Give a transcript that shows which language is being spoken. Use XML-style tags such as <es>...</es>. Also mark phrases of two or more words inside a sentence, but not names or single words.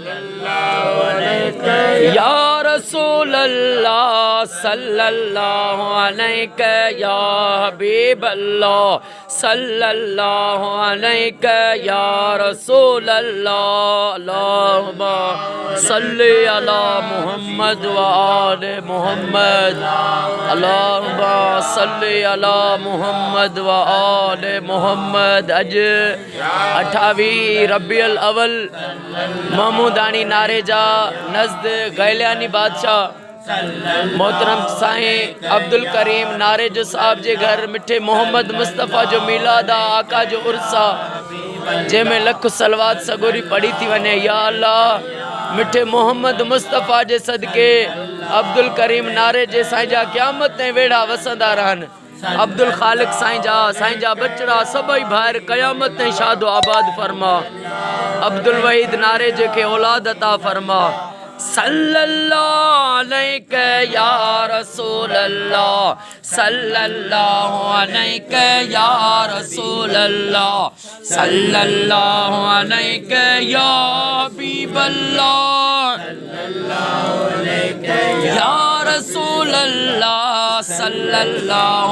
<ar>يا رسول الله، صلى الله عليك يا حبيب الله، صلى الله عليك يا رسول الله، اللهم صل على محمد وآل محمد، اللهم صل على محمد وآل محمد.</ar> <sd>अज 28 रबीउल अव्वल महमूदाणी नारेजा नज़द गैलियानी बादशाह मोहतरम साईं अब्दुल्करيم नारेजो साहब जे घर मिठे मोहम्मद मुस्तफ़ा जो मिलाद आका जो उर्सा जंहिंमें लख सलवात सगोरी पढ़ी थी वञे। या अल्लाह मिठे मोहम्मद मुस्तफ़ा जे सदके अब्दुल्करीम नारेजे साईं जा क़यामत ते वेड़ा वसंदा रहन। अब्दुल खालिक साईं जा बचड़ा सभई भाइर क़यामत ते शादो आबाद फरमा। अब्दुल वहीद नारेजे के औलाद अता फरमा।</sd> <ar>صلى الله عليك يا رسول الله، صلى الله عليك يا رسول الله، صلى الله عليك يا حبيب الله، صلى الله عليك يا رسول الله، صلى الله</ar>